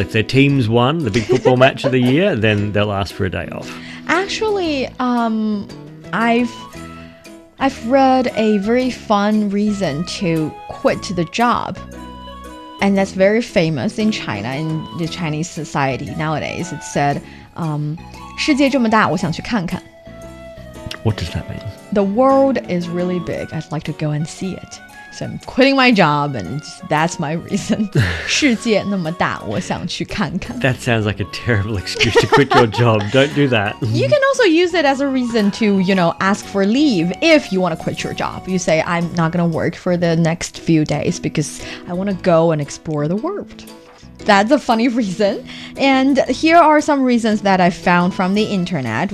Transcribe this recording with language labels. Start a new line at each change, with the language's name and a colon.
English: If their team's won the big football match of the year, then they'll ask for a day off. Actually, I've read a very fun reason to quit the job. And that's very famous in China, in the Chinese society nowadays. It said,
Chinese: 世界这么大，我想去看看.
English: What does that mean? The world is really big. I'd like to go and see it. So I'm quitting my job, and that's my reason.
Chinese: 世界那么大，我想去看看.
English: That sounds like a terrible excuse to quit your job. Don't do that. You can also use it as a reason to, ask for leave if you want to quit your job. You say, I'm not going to work for the next few days because I want to go and explore the world. That's a funny reason. And here are some reasons that I found from the internet.